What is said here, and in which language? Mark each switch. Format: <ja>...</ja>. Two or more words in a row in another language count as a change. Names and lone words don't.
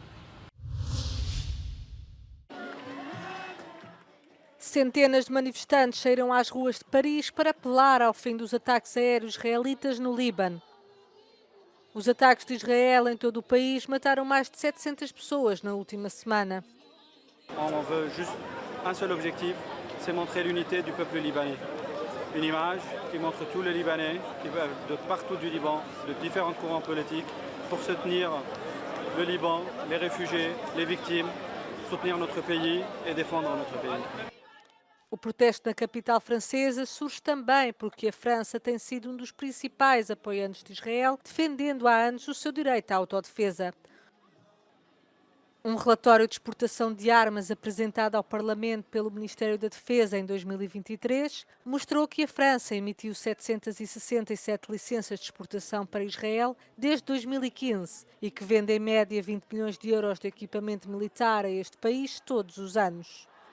<pt>Centenas de manifestantes saíram às ruas de Paris para apelar ao fim dos ataques aéreos israelitas no Líbano. Os ataques de Israel em todo o país mataram mais de 700 pessoas na última semana.</pt> <fr>On veut juste un seul objectif, c'est montrer l'unité du peuple libanais. Une image qui montre tous les Libanais, de partout du Liban, de différents courants politiques, pour soutenir le Liban, les réfugiés, les victimes, soutenir notre pays et défendre notre pays.</fr> <pt>O protesto na capital francesa surge também porque a França tem sido um dos principais apoiantes de Israel, defendendo há anos o seu direito à autodefesa. Um relatório de exportação de armas apresentado ao Parlamento pelo Ministério da Defesa em 2023 mostrou que a França emitiu 767 licenças de exportação para Israel desde 2015 e que vende em média 20 milhões de euros de equipamento militar a este país todos os anos.</pt>